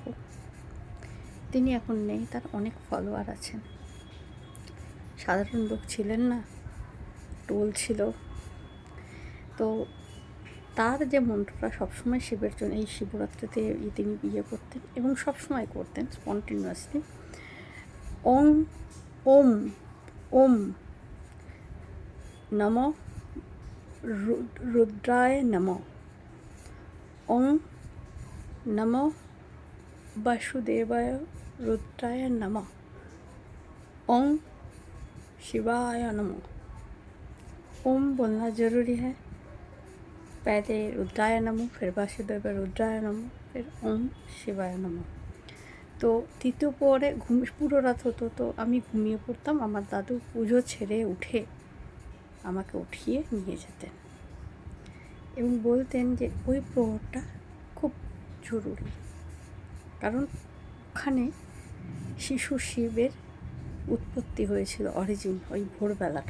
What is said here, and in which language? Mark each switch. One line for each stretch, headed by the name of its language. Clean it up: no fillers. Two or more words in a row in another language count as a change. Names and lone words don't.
Bangla: তিনি এখন নেই, তার অনেক ফলোয়ার আছেন, সাধারণ লোক ছিলেন না, টোল ছিল। তো তার যে মন্ত্রটা সবসময় শিবের জন্য, এই শিবরাত্রিতে তিনি করতেন এবং সবসময় করতেন স্পন্টিনিউয়াসলি,
Sanskrit: ওং ওম ওম নমো রুদ্রায় নমো, ওং নমো वासुदेवाय रुद्राय नमः, ओम शिवाय नमः।
Hindi: ओम बोलना ज़रूरी है, पहले रुद्राय नमः, फिर वासुदेव रुद्राय नमः, फिर ओम शिवाय नमः।
Bangla: তো তৃতীয় পরে পুরো রাত হতো, তো আমি ঘুমিয়ে পড়তাম। আমার দাদু পুজো ছেড়ে উঠে আমাকে উঠিয়ে নিয়ে যেতেন এবং বলতেন যে ওই প্রহরটা খুব জরুরি, কারণ ওখানে শিশু শিবের উৎপত্তি হয়েছিল, অরিজিন, ওই ভোরবেলাটা।